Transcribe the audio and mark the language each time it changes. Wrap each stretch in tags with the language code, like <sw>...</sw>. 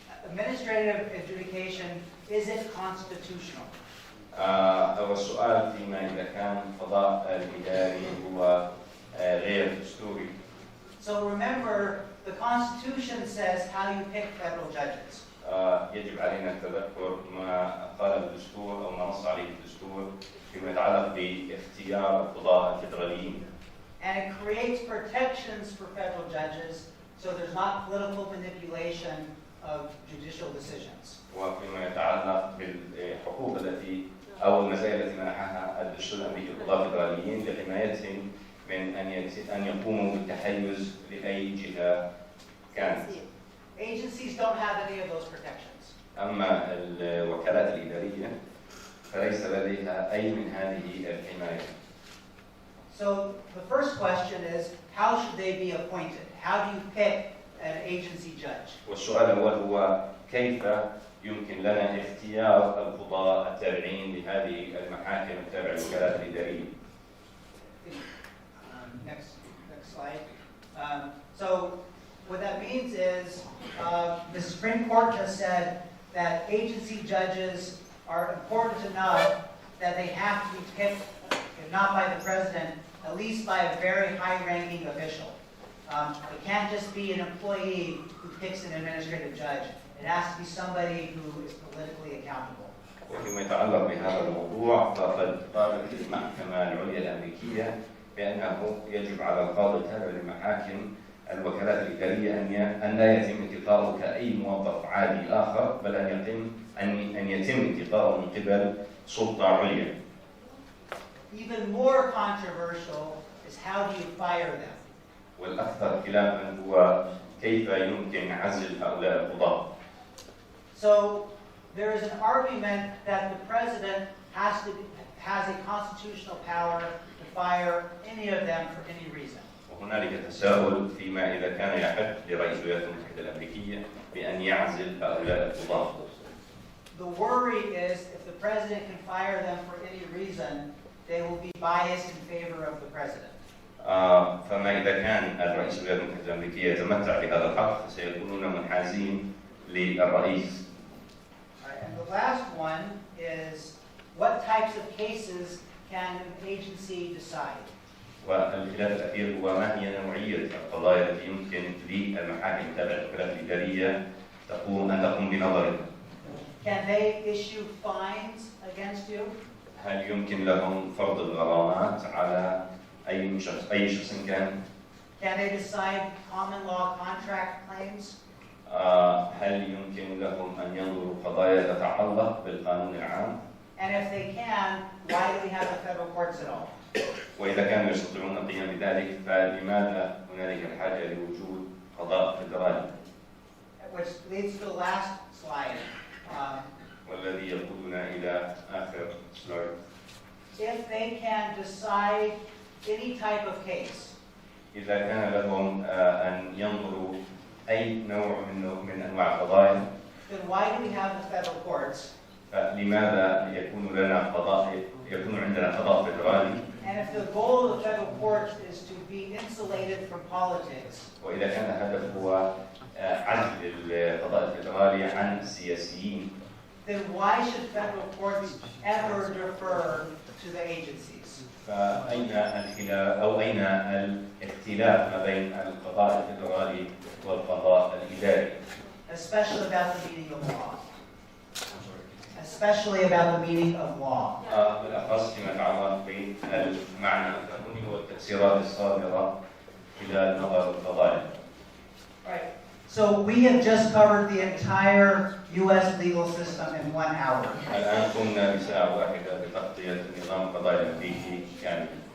<en>Administrative adjudication, is it constitutional?</en> <ar>والسؤال فيما إذا كان القضاء الإداري هو غير دستوري.</ar> <en>So remember, the Constitution says how you pick federal judges.</en> <ar>يجب علينا التذكر ما قال الدستور أو ما نص عليه الدستور فيما يتعلق باختيار القضاة الفيدراليين.</ar> <en>And it creates protections for federal judges, so there's not political manipulation of judicial decisions.</en> <ar>وفيما يتعلق بالحقوق التي أو المزايا التي منحها الدستور الأمريكي للقضاة الفيدراليين لحمايتهم من أن يقوموا بالتحيز لأي جهة كانت.</ar> <en>Agencies don't have any of those protections.</en> <ar>أما الوكالات الإدارية فليس لديها أي من هذه الحماية.</ar> <en>So the first question is, how should they be appointed? How do you pick an agency judge?</en> <ar>والسؤال الأول هو كيف يمكن لنا اختيار القضاة التابعين لهذه المحاكم التابعة للوكالات الإدارية.</ar> <en>Next slide. So what that means is the Supreme Court has said that agency judges are important enough that they have to be picked, if not by the president, at least by a very high-ranking official. It can't just be an employee who picks an administrative judge. It has to be somebody who is politically accountable.</en> <ar>وفيما يتعلق بهذا الموضوع فقد قالت المحكمة العليا الأمريكية بأنه يجب على القاضي التابع لمحاكم الوكالات الإدارية أن لا يتم انتقاؤه كأي موظف عادي آخر، بل أن يتم انتقاؤه من قبل سلطة عليا.</ar> <en>Even more controversial is how do you fire them?</en> <ar>والأكثر خلافاً هو كيف يمكن عزل هؤلاء القضاة.</ar> <en>So there is an argument that the president has a constitutional power to fire any of them for any reason.</en> <ar>وهنالك تساؤل فيما إذا كان يحق لرئيس الولايات المتحدة الأمريكية بأن يعزل هؤلاء القضاة.</ar> <en>The worry is if the president can fire them for any reason, they will be biased in favor of the president.</en> <ar>فما إذا كان الرئيس الولايات المتحدة الأمريكية يتمتع بهذا الحق فسيكونون منحازين للرئيس.</ar> <en>And the last one is what types of cases can an agency decide?</en> <ar>والخلاف الأخير هو ما هي نوعية القضايا التي يمكن للمحاكم التابعة للوكالات الإدارية أن تقوم بنظرها.</ar> <en>Can they issue fines against you?</en> <ar>هل يمكن لهم فرض الغرامات على أي شخص كان؟</ar> <en>Can they decide common law contract claims?</en> <ar>هل يمكن لهم أن ينظروا قضايا تتعلق بالقانون العام؟</ar> <en>And if they can, why do we have the federal courts at all?</en> <ar>وإذا كانوا يستطيعون القيام بذلك فلماذا هنالك الحاجة لوجود قضاء فدرالي؟</ar> <en>Which leads to the last slide.</en> <ar>والذي يقودنا إلى آخر سلايد.</ar> <en>If they can decide any type of case,</en> <ar>إذا كان لهم أن ينظروا أي نوع من أنواع القضايا،</ar> <en>then why do we have the federal courts?</en> <ar>فلماذا يكون عندنا قضاء فدرالي؟</ar> <en>And if the goal of the federal courts is to be insulated from politics,</en> <ar>وإذا كان الهدف هو عزل القضاء الفدرالي عن السياسيين،</ar> <en>then why should federal courts ever defer to the agencies?</en> <ar>فأين الخلاف أو أين الاختلاف ما بين القضاء الفدرالي والقضاء الإداري؟</ar> <en>Especially about the meaning of law. Especially about the meaning of law.</en> <ar>بالأخص فيما يتعلق بالمعنى القانوني والتفسيرات الصادرة خلال نظر القضايا.</ar> <en>Right. So we have just covered the entire U.S. legal system in 1 hour.</en> <ar>الآن قمنا بساعة واحدة بتغطية النظام القضائي الأمريكي كاملا.</ar>